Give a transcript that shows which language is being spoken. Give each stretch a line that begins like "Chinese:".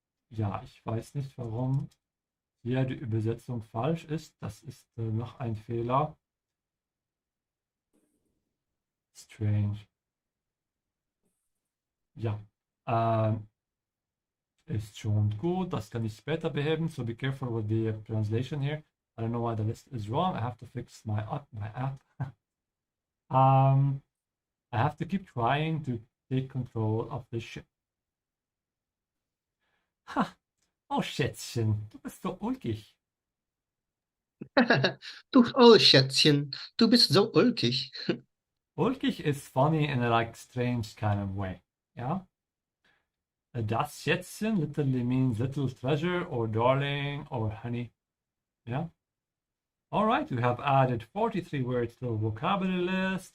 German: Ja, ich weiß nicht, warum hier die Übersetzung falsch ist. Das ist noch ein Fehler.
English: Strange.
German: Ja, ist schon gut. Das kann ich später beheben.
English: So be careful with the translation here. I don't know why the list is wrong. I have to fix my app. I have to keep trying to take control of the ship. Ha!
German: Oh, Schätzchen, du bist so ulkig. Oh, Schätzchen, du bist so ulkig.
English: Ulkig is funny in a like strange kind of way. Yeah? Das Schätzchen literally means little treasure or darling or honey. Yeah? All right, we have added 43 words to the vocabulary list.